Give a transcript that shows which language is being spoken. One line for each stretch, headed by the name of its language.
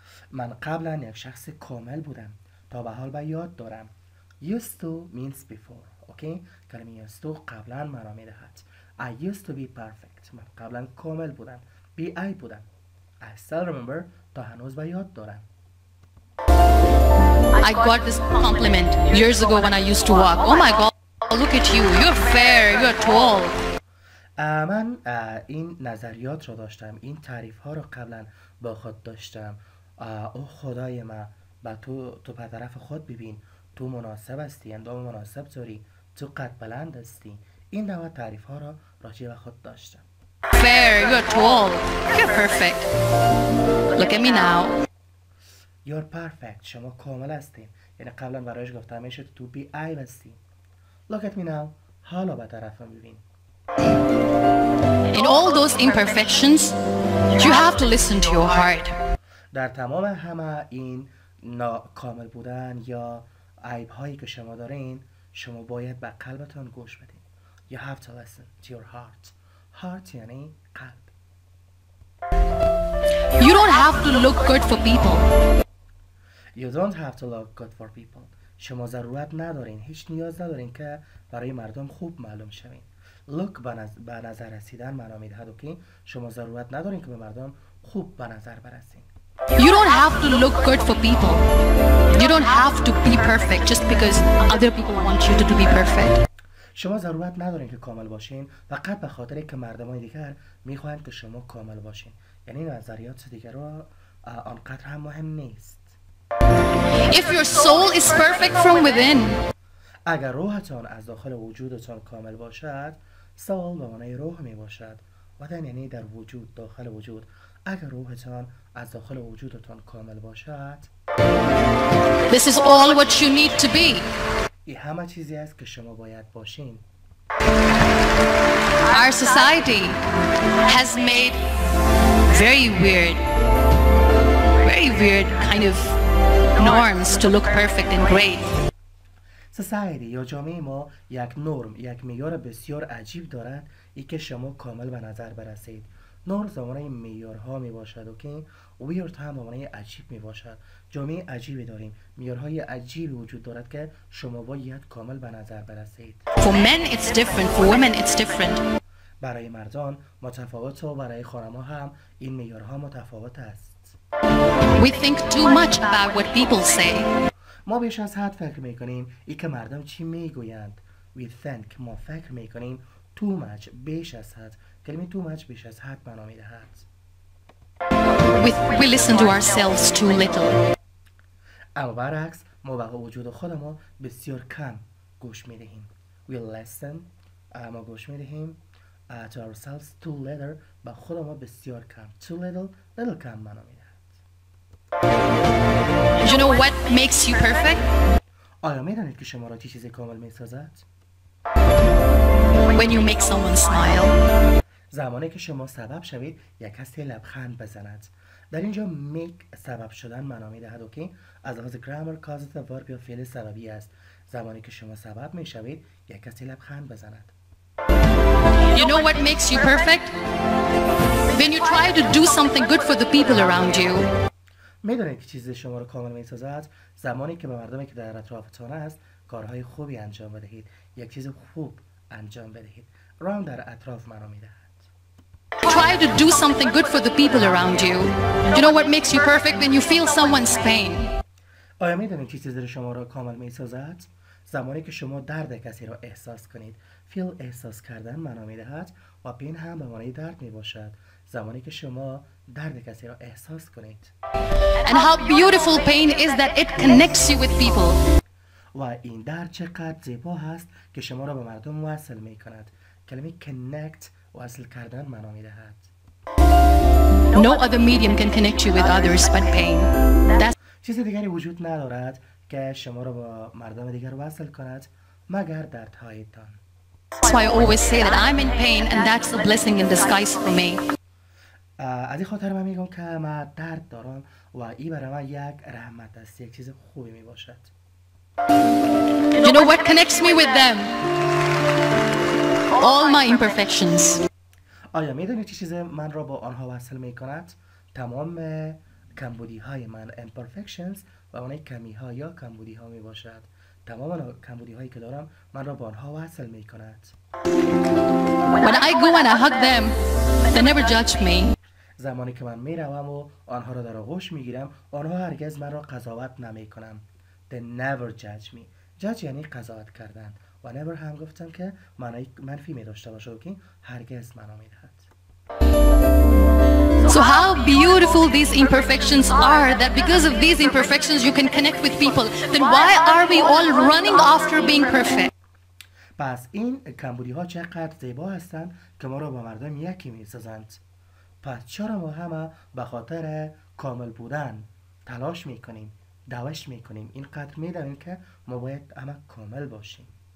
Persian: من قبلا یک شخص کامل بودم، تا به حال به یاد دارم.
English: Used to means before.
Persian: اوکی؟ کلمه used to قبلا مرا میدهد.
English: I used to be perfect.
Persian: من قبلا کامل بودم. BI بودم.
English: I still remember.
Persian: تا هنوز به یاد دارم.
English: I got this compliment years ago when I used to walk. Oh my God, look at you. You're fair. You're tall.
Persian: من این نظریات رو داشتم، این تعریف ها رو قبلا با خود داشتم. او خدای من، با تو به طرف خود ببین، تو مناسب هستی، اندام مناسب داری، تو قد بلند هستی. این نوع تعریف ها را راجع به خود داشتم.
English: Fair. You're tall. You're perfect. Look at me now. You're perfect.
Persian: شما کامل هستین. یعنی قبلا برایش گفتم میشه تو بی آی هستی.
English: Look at me now.
Persian: حالا به طرفم ببین.
English: In all those imperfections, you have to listen to your heart.
Persian: در تمام همه این ناکامل بودن یا عیب هایی که شما دارین، شما باید به قلبتان گوش بدین.
English: You have to listen to your heart.
Persian: Heart یعنی قلب.
English: You don't have to look good for people. You don't have to look good for people.
Persian: شما ضرورت ندارین، هیچ نیاز ندارین که برای مردم خوب معلوم شوین. Look به نظر رسیدن معنا میدهد، اوکی؟ شما ضرورت ندارین که به مردم خوب به نظر برسین.
English: You don't have to look good for people. You don't have to be perfect just because other people want you to be perfect.
Persian: شما ضرورت ندارین که کامل باشین فقط به خاطر که مردمان دیگر میخواهند که شما کامل باشین. یعنی نظریات دیگر رو آنقدر هم مهم نیست.
English: If your soul is perfect from within,
Persian: اگر روحتان از داخل وجودتان کامل باشد، soul به معنای روح می باشد. وطن یعنی در وجود، داخل وجود. اگر روحتان از داخل وجودتان کامل باشد،
English: this is all what you need to be.
Persian: این همه چیزی است که شما باید باشین.
English: Our society has made very weird kind of norms to look perfect and great.
Persian: society یا جامعه ما یک نرم، یک معیار بسیار عجیب دارد، ای که شما کامل به نظر برسید. نرم زمانه معیارها می باشد، اوکی؟ ویرد هم زمانه عجیب می باشد. جامعه عجیبی داریم، معیارهای عجیبی وجود دارد که شما باید کامل به نظر برسید.
English: For men it's different, for women it's different.
Persian: برای مردان متفاوت و برای خانم‌ها هم این معیارها متفاوت است.
English: We think too much about what people say.
Persian: ما بیش از حد فکر میکنیم ای که مردم چی میگویند.
English: We think،
Persian: ما فکر میکنیم
English: too much،
Persian: بیش از حد. کلمه too much بیش از حد معنا میدهد.
English: We listen to ourselves too little.
Persian: اما برعکس ما به وجود خودمون بسیار کم گوش میدهیم.
English: We listen،
Persian: ما گوش میدهیم
English: to ourselves too little،
Persian: به خودمون بسیار کم. Too little کم معنا میدهد.
English: You know what makes you perfect?
Persian: آیا میدانید که شما را چه چیزی کامل میسازد؟
English: When you make someone smile.
Persian: زمانی که شما سبب شوید یک کسی لبخند بزند. در اینجا make سبب شدن معنا میدهد، اوکی؟ از لحاظ گرامر causative verb یا فعل سببی است. زمانی که شما سبب میشوید یک کسی لبخند بزند.
English: You know what makes you perfect? When you try to do something good for the people around you.
Persian: میدونید که چیزی شما را کامل میسازد؟ زمانی که به مردمی که در اطرافتان است کارهای خوبی انجام بدهید، یک چیز خوب انجام بدهید. around در اطراف معنا میدهد.
English: Try to do something good for the people around you. You know what makes you perfect? When you feel someone's pain.
Persian: آیا میدونید چه چیزی شما را کامل میسازد؟ زمانی که شما درد کسی را احساس کنید. feel احساس کردن معنا میدهد و pain هم به معنای درد میباشد. زمانی که شما درد کسی را احساس کنید.
English: And how beautiful pain is that it connects you with people.
Persian: و این درد چقدر زیبا هست که شما را به مردم وصل می کند. کلمه connect وصل کردن معنا می دهد.
English: No other medium can connect you with others but pain. That's
Persian: چیز دیگری وجود ندارد که شما را با مردم دیگر وصل کند مگر دردهایتان.
English: why I always say that I'm in pain and that's a blessing in disguise for me.
Persian: از این خاطر من میگم که من درد دارم و این برای من یک رحمت است، یک چیز خوبی می باشد.
English: You know what connects me with them? All my imperfections.
Persian: آیا میدونید چه چیز من را با آنها وصل می کند؟ تمام کمبودی های من imperfections و اون کمی ها یا کمبودی ها می باشد. تمام کمبودی هایی که دارم من را با آنها وصل می کند.
English: When I go and I hug them, they never judge me.
Persian: زمانی که من می روم و آنها را در آغوش می گیرم، آنها هرگز من را قضاوت نمی کنم.
English: They never judge me.
Persian: judge یعنی قضاوت کردن و never هم گفتم که معنی منفی می داشته باشه که هرگز منو می دهد.
English: So how beautiful these imperfections are, that because of these imperfections you can connect with people. Then why are we all running after being perfect?
Persian: پس این کمبودی ها چقدر زیبا هستند که ما را با مردم یکی می سازند. پس چرا ما همه به خاطر کامل بودن تلاش می کنیم، دوش می کنیم، اینقدر می دانیم که ما باید همه کامل باشیم.